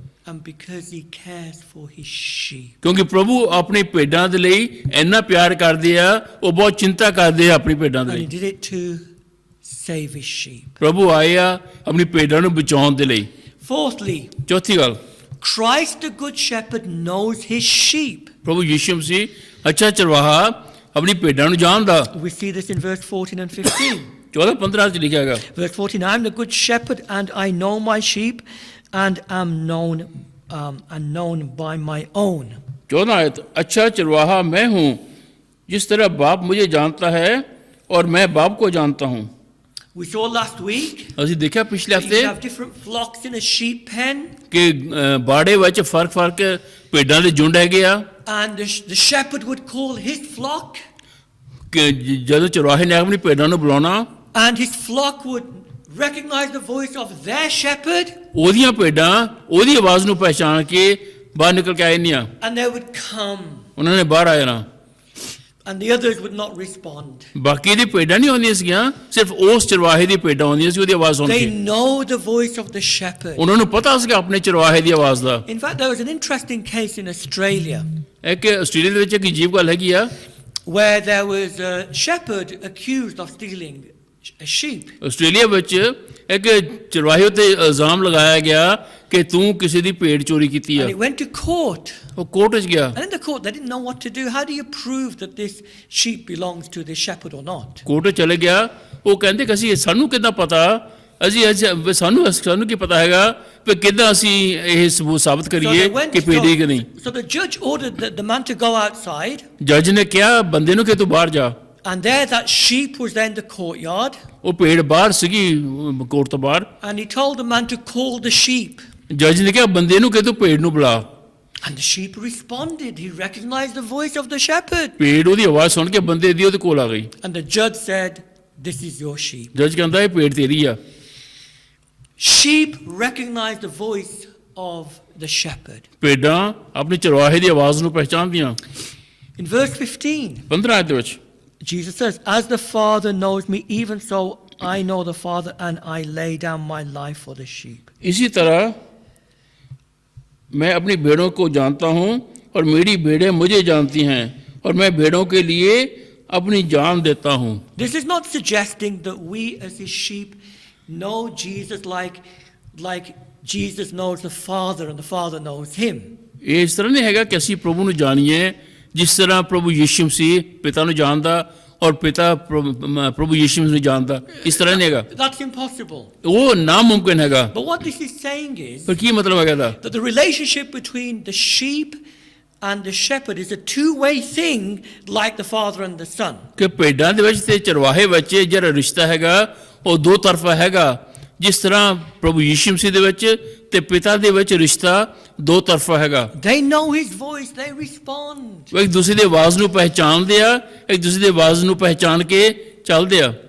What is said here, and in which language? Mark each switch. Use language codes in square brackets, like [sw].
[en] And because he cares for his sheep. [pa] ਕਿਉਂਕਿ ਪ੍ਰਭੂ ਆਪਣੀ ਭੇਡਾਂ ਦੇ ਲਈ ਇੰਨਾ ਪਿਆਰ ਕਰਦੇ ਆ, ਉਹ ਬਹੁਤ ਚਿੰਤਾ ਕਰਦੇ ਆ ਆਪਣੀ ਭੇਡਾਂ ਦੇ [en] And he [pa] ਲਈ। [en] did it to save his sheep. [pa] ਪ੍ਰਭੂ ਆਏ ਆ ਆਪਣੀ ਭੇਡਾਂ ਨੂੰ ਬਚਾਉਣ ਦੇ ਲਈ। [en] Fourthly, [pa] ਚੌਥੀ ਗੱਲ, [en] Christ the good shepherd knows his sheep. [pa] ਪ੍ਰਭੂ ਯਿਸੂ ਮਸੀਹ ਅੱਛਾ ਚਰਵਾਹਾ ਆਪਣੀ ਭੇਡਾਂ ਨੂੰ ਜਾਣਦਾ। [en] We see this in verse 14 and 15. [pa] 14-15 ਚ ਲਿਖਿਆ ਹੈਗਾ। [en] Verse 14, I am the good shepherd and I know my sheep and am known by my own. [hi] 14 आयत, अच्छा चरवाहा मैं हूँ, जिस तरह बाप मुझे जानता है और मैं बाप को जानता हूँ। [en] We saw last week [pa] ਅਸੀਂ ਦੇਖਿਆ ਪਿਛਲੇ [en] that [pa] ਹਫਤੇ [en] you have different flocks in a sheep pen, [pa] ਕਿ ਬਾੜੇ ਵਿੱਚ ਫਰਕ ਭੇਡਾਂ ਦੇ ਝੁੰਡ ਹੈਗੇ ਆ। [en] and the shepherd would call his flock, [pa] ਕਿ ਜਦੋਂ ਚਰਵਾਹੇ ਨੇ ਆਪਣੀ ਭੇਡਾਂ ਨੂੰ ਬੁਲਾਉਣਾ, [en] and his flock would recognize the voice of their shepherd, [pa] ਉਹਦੀਆਂ ਭੇਡਾਂ ਉਹਦੀ ਆਵਾਜ਼ ਨੂੰ ਪਹਿਚਾਣ ਕੇ ਬਾਹਰ ਨਿਕਲ ਕੇ ਆਏ ਨਹੀਂ ਆ, [en] and they would come. [pa] ਉਹਨਾਂ ਨੇ ਬਾਹਰ ਆ ਜਾਣਾ। [en] and the others would not respond. [pa] ਬਾਕੀ ਦੀ ਭੇਡਾਂ ਨਹੀਂ ਆਉਂਦੀਆਂ ਸੀਗੀਆਂ, ਸਿਰਫ ਉਸ ਚਰਵਾਹੇ ਦੀ ਭੇਡਾਂ ਆਉਂਦੀਆਂ ਸੀ ਉਹਦੀ ਆਵਾਜ਼ ਸੁਣ [en] They [pa] K. [en] know the voice of the shepherd. [pa] ਉਹਨਾਂ ਨੂੰ ਪਤਾ ਸੀਗਾ ਆਪਣੇ ਚਰਵਾਹੇ ਦੀ ਆਵਾਜ਼ ਦਾ। [en] In fact, there was an interesting case in Australia [pa] ਇੱਕ ਆਸਟ੍ਰੇਲੀਆ ਦੇ ਵਿੱਚ ਇੱਕ ਅਜੀਬ ਗੱਲ ਹੈਗੀ ਆ, [en] where there was a shepherd accused of stealing a sheep. [pa] Australia ਵਿੱਚ ਇੱਕ ਚਰਵਾਹੇ ਉੱਤੇ ਇਲਜ਼ਾਮ ਲਗਾਇਆ ਗਿਆ ਕਿ ਤੂੰ ਕਿਸੇ ਦੀ ਭੇਡ ਚੋਰੀ ਕੀਤੀ ਆ। [en] And it went to court. [pa] ਉਹ ਕੋਰਟ ਵਿੱਚ ਗਿਆ। [en] And in the court, they didn't know what to do. How do you prove that this sheep belongs to this shepherd or not? [pa] Court ਵਿੱਚ ਚਲੇ ਗਿਆ। ਉਹ ਕਹਿੰਦੇ ਕਿ ਅਸੀਂ ਸਾਨੂੰ ਕਿੱਦਾਂ ਪਤਾ, ਸਾਨੂੰ ਕੀ ਪਤਾ ਹੈਗਾ ਕਿ ਕਿੱਦਾਂ ਅਸੀਂ ਇਹ ਸਬੂਤ ਸਾਬਤ ਕਰੀਏ ਕਿ ਭੇਡ ਹੈ ਕਿ ਨਹੀਂ। [en] So the judge ordered the man to go outside. [pa] ਜੱਜ ਨੇ ਕਿਹਾ ਬੰਦੇ ਨੂੰ ਕਿ ਤੂੰ ਬਾਹਰ ਜਾ। [en] And there that sheep was there in the courtyard. [pa] ਉਹ ਭੇਡ ਬਾਹਰ ਸੀਗੀ ਕੋਰਟ ਤੋਂ ਬਾਹਰ। [en] And he told the man to call the sheep. [pa] ਜੱਜ ਨੇ ਕਿਹਾ ਬੰਦੇ ਨੂੰ ਕਿ ਤੂੰ ਭੇਡ ਨੂੰ ਬੁਲਾ। [en] And the sheep responded. He recognized the voice of the shepherd. [pa] ਭੇਡ ਉਹਦੀ ਆਵਾਜ਼ ਸੁਣ ਕੇ ਬੰਦੇ ਦੀ ਉਹਦੇ ਕੋਲ ਆ ਗਈ। [en] And the judge said, "This is your sheep." [pa] ਜੱਜ ਕਹਿੰਦਾ ਇਹ ਭੇਡ ਤੇਰੀ ਆ। [en] Sheep recognize the voice of the shepherd. [pa] ਭੇਡਾਂ ਆਪਣੀ ਚਰਵਾਹੇ ਦੀ ਆਵਾਜ਼ ਨੂੰ ਪਹਿਚਾਨਦੀਆਂ। [en] In verse 15, [pa] 15 ਆਇਤ ਦੇ ਵਿੱਚ [en] Jesus says, "As the Father knows me, even so I know the Father, and I lay down my life for the sheep." [hi] इसी तरह मैं अपनी भेड़ों को जानता हूँ और मेरी भेड़ें मुझे जानती हैं और मैं भेड़ों के लिए अपनी जान देता हूँ। [en] This is not suggesting that we as his sheep know Jesus like Jesus knows the Father and the Father knows him. [pa] ਇਹ ਇਸ ਤਰ੍ਹਾਂ ਨਹੀਂ ਹੈਗਾ ਕਿ ਅਸੀਂ ਪ੍ਰਭੂ ਨੂੰ ਜਾਣੀਏ ਜਿਸ ਤਰ੍ਹਾਂ ਪ੍ਰਭੂ ਯਿਸੂ ਮਸੀਹ ਪਿਤਾ ਨੂੰ ਜਾਣਦਾ ਔਰ ਪਿਤਾ ਪ੍ਰਭੂ ਯਿਸੂ ਨੂੰ ਜਾਣਦਾ, ਇਸ ਤਰ੍ਹਾਂ ਨਹੀਂ ਹੈਗਾ। [en] That's impossible. [pa] ਉਹ ਨਾਮੁਮਕਿਨ ਹੈਗਾ। [en] But what this is saying is [pa] ਪਰ ਕੀ ਮਤਲਬ ਹੈਗਾ ਇਹਦਾ? [en] that the relationship between the sheep and the shepherd is a two-way thing, like the father and the son. [pa] ਕਿ ਭੇਡਾਂ ਦੇ ਵਿੱਚ ਤੇ ਚਰਵਾਹੇ ਵਿੱਚ ਜਿਹੜਾ ਰਿਸ਼ਤਾ ਹੈਗਾ ਉਹ ਦੋ ਤਰਫਾ ਹੈਗਾ, ਜਿਸ ਤਰ੍ਹਾਂ ਪ੍ਰਭੂ ਯਿਸੂ ਮਸੀਹ ਦੇ ਵਿੱਚ ਤੇ ਪਿਤਾ ਦੇ ਵਿੱਚ ਰਿਸ਼ਤਾ ਦੋ ਤਰਫਾ ਹੈਗਾ। [en] They know his voice, they respond. [pa] ਉਹ ਇੱਕ ਦੂਸਰੇ ਦੀ ਆਵਾਜ਼ ਨੂੰ ਪਹਿਚਾਣਦੇ ਆ, ਇੱਕ ਦੂਸਰੇ ਦੀ ਆਵਾਜ਼ ਨੂੰ ਪਹਿਚਾਣ ਕੇ ਚੱਲਦੇ ਆ।